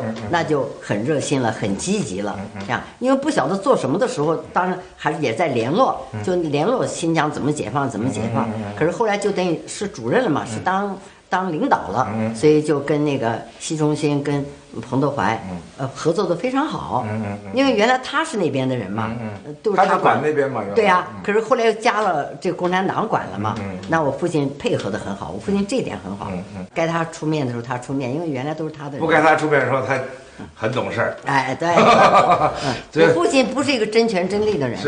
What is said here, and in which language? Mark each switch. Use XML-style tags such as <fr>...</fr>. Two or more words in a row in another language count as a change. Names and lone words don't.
<zh>那就很熱心了，很積極了，這樣，因為不曉得做什麼的時候，當然還是也在聯絡，就聯絡新疆怎麼解放，可是後來就等於是主任了嘛，是當當領導了，所以就跟那個習仲勳跟彭德懷合作的非常好。因為原來他是那邊的人嘛，都是他管那邊嘛。对呀，可是後來又加了這個共產黨管了嘛。那我父親配合的很好，我父親這點很好。該他出面的時候他出面，因為原來都是他的人。不該他出面的時候他很懂事。哎，對。我父親不是一個真權真利的人。</zh>